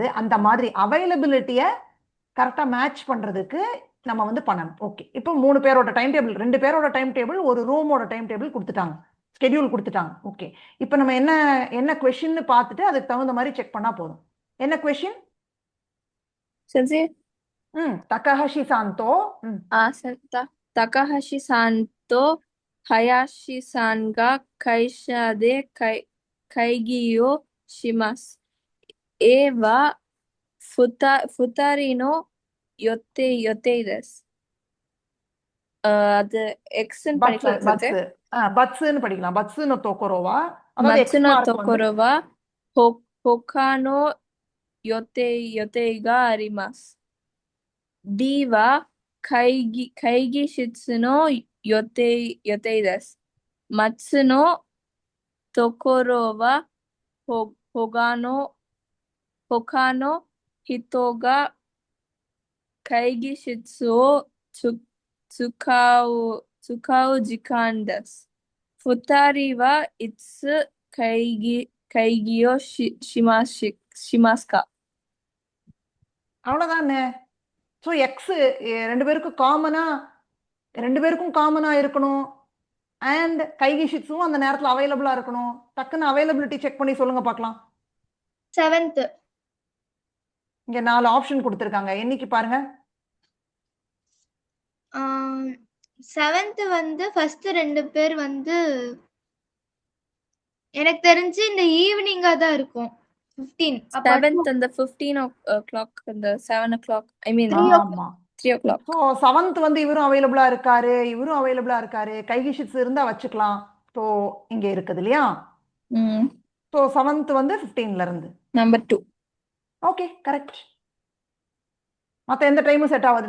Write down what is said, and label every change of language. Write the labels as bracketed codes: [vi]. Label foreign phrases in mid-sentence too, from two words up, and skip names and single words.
[ta] அந்த மாதிரி அவைலபிலிட்டியை கரெக்டாக மேட்ச் பண்ணுறதுக்கு நம்ம வந்து பண்ணணும். ஓகே, இப்போ 3 பேரோட டைம் டேபிள், 2 பேரோட டைம் டேபிள், ஒரு ரூமோட டைம் டேபிள் கொடுத்துட்டாங்க, ஸ்கெடியூல் கொடுத்துட்டாங்க. ஓகே, இப்போ நம்ம என்ன கொஸ்டின்னு பார்த்துட்டு அதுக்கு தகுந்த மாதிரி செக் பண்ணா போதும். என்ன கொஸ்டின்? [ja] Sensei, 高橋さんと高橋さんと林さんが会社で会議をします. Aは二人の予定です. [ta] அது எக்ஸ்ன்னு படிக்கலாம் sensei. பட்ஸ்ன்னு படிக்கலாம். பட்ஸ்னு தோக்கரோவா, அதாவது [ja] 待つの [ta] எக்ஸ் [ja] ところは他の予定があります. D は会議室の予定です。待つのところは他の人が会議室を使う時間です。2人はいつ会議をしますか? [ta] அவ்வளவுதானே. ஸோ எக்ஸ் ரெண்டு பேருக்கும் காமனா இருக்கணும். அண்ட் [ja] 会議室も [ta] அந்த நேரத்தில் அவைலபிளா இருக்கணும். டக்குன்னு அவைலபிலிட்டி செக் பண்ணி சொல்லுங்க பார்க்கலாம். [en] 7th. [ta] இங்க 4 ஆப்ஷன் கொடுத்துருக்காங்க, என்னைக்கு பாருங்க. 7th வந்து ஃபர்ஸ்ட் 2 பேர் வந்து எனக்கு தெரிஞ்சு இந்த ஈவினிங்கா தான் இருக்கும். 15. [en] 7th and the 15 o'clock and the 7 o'clock. I mean, 3 o'clock. [ta] ஸோ 7th வந்து இவரும் அவைலபிளா இருக்காரு, [ja] 会議室 [ta] இருந்தா வச்சுக்கலாம். ஸோ இங்க இருக்குது இல்லையா. ஸோ 7th வந்து 15ல இருந்து. [en] Number 2. [ta] ஓகே, கரெக்ட். மற்ற எந்த டைமும் செட் ஆகுது.